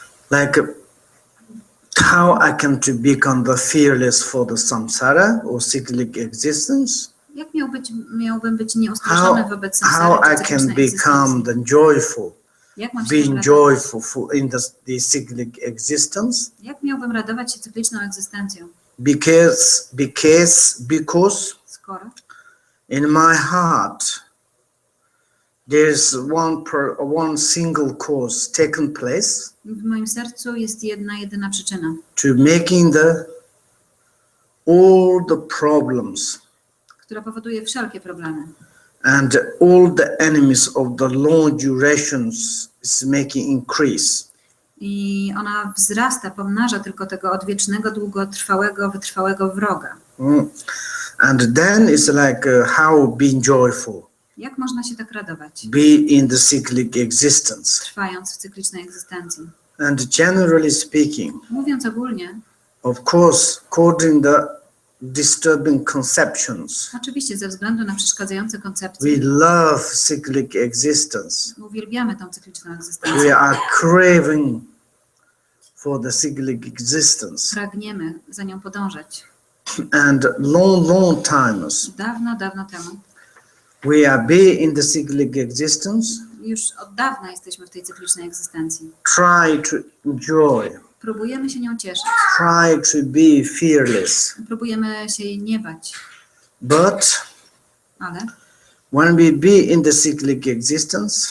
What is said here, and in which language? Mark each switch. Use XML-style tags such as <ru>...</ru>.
<en>Like how I can to become the fearless for the samsara or cyclic existence.</en> <pl>Jak miałbym być nieustraszony wobec samsary?</pl> <en>How I can become the joyful, being joyful in the cyclic existence.</en> <pl>Jak miałbym radować się cykliczną egzystencją?</pl> <en>Because</en> <pl>skoro</pl> <en>in my heart there's one single cause taken place.</en> <pl>W moim sercu jest jedyna przyczyna.</pl> <en>To making all the problems.</en> <pl>Która powoduje wszelkie problemy.</pl> <en>And all the enemies of the long durations It's making increase.</en> <pl>I ona wzrasta, pomnaża tylko tego odwiecznego, długotrwałego, wytrwałego wroga.</pl> <en>And then it's like how being joyful,</en> <pl>Jak można się tak radować,</pl> <en>be in the cyclic existence.</en> <pl>trwając w cyklicznej egzystencji?</pl> <en>And generally speaking,</en> <pl>Mówiąc ogólnie,</pl> <en>of course, according the disturbing conceptions,</en> <pl>oczywiście ze względu na przeszkadzające koncepcje,</pl> <en>we love cyclic existence.</en> <pl>uwielbiamy tą cykliczną egzystencję.</pl> <en>We are craving for the cyclic existence.</en> <pl>Pragniemy za nią podążać.</pl> <en>And long times,</en> <pl>Dawno, dawno temu,</pl> <en>we are be in the cyclic existence,</en> <pl>już od dawna jesteśmy w tej cyklicznej egzystencji.</pl> <en>try to enjoy,</en> <pl>Próbujemy się nią cieszyć.</pl> <en>try to be fearless.</en> <pl>Próbujemy się jej nie bać.</pl> <en>But</en> <pl>Ale</pl> <en>when we be in the cyclic existence,</en>